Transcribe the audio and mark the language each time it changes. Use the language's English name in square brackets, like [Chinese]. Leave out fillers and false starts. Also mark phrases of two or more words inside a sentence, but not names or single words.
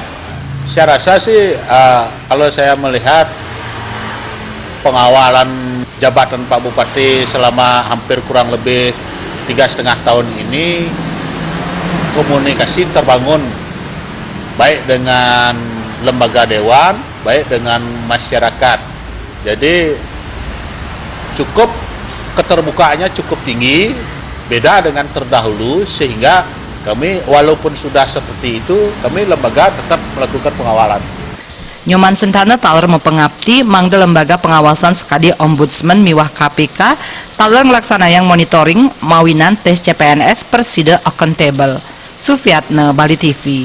[Indonesian] Saya rasa sih kalau saya melihat pengawalan jabatan Pak Bupati selama hampir kurang lebih 3,5 tahun ini, komunikasi terbangun baik dengan lembaga dewan, baik dengan masyarakat. Jadi cukup keterbukaannya cukup tinggi, beda dengan terdahulu, sehingga kami walaupun sudah seperti itu, kami lembaga tetap melakukan pengawalan. [Balinese] Nyoman Sentana taler mempengabdi mangde [Indonesian] lembaga pengawasan [Balinese] sekadi ombudsman miwah KPK taler ngelaksanayang monitoring mawinan tes CPNS persida accountable. Sufiatna, Bali TV.